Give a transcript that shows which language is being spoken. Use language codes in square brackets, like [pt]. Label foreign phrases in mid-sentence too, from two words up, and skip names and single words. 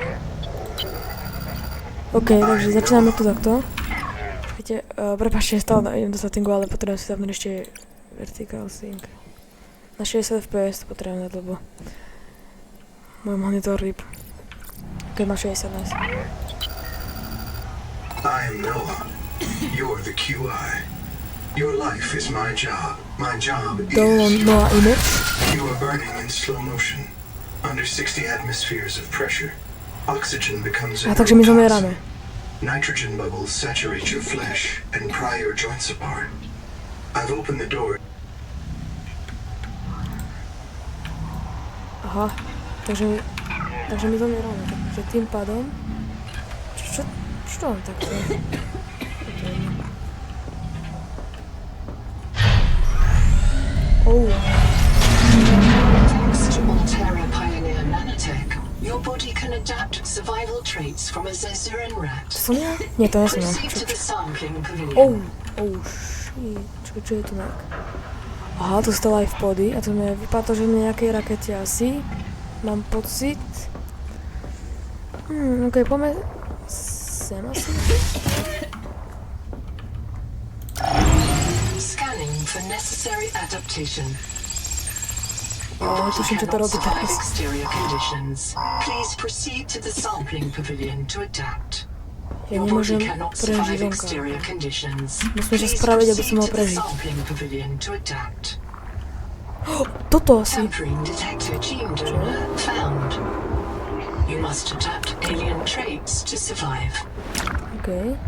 [sk] OK, takže začíname tu takto. Počkajte, prepáčte, stále idem do settingu, ale potrebujem si zapnúť ešte [en] vertical sync. [sk] Na 60 fps to potrebujem dať, lebo môj monitor rip. Keď má 60 nice. [en] I am Noah. You're the QI. Your life is my job. My job is... Noah image. You are burning in slow motion. Under 60 atmospheres of pressure. Oxygen becomes a [sk] takže my zomierame. [en] Nitrogen bubbles saturate your flesh and pry your joints apart. I've opened the door. [sk] Aha, takže my zomierame, takže tým pádom... Čo mám takto? [en] Thanks to Altera Pioneer Nanotech, your body can adapt survival traits from a Zezuran rat. [sk] To som ja? Nie, to ja som ja. [en] Proceed to the sampling pavilion. Shit. [sk] Čo je tu nak? Aha, tu stále life pody a to mi vypadá to, že v nejakej rakete asi. Mám pocit. Okej, poďme sem asi. [en] Scanning for necessary adaptation. [sk] Tuším, čo to robí teraz. [en] Exterior conditions. Please proceed to the sampling pavilion to adapt. [sk] Ja nemôžem prežiť vonka. Musím sa spraviť, aby som mohol prežiť. Toto asi. Čo? Okej.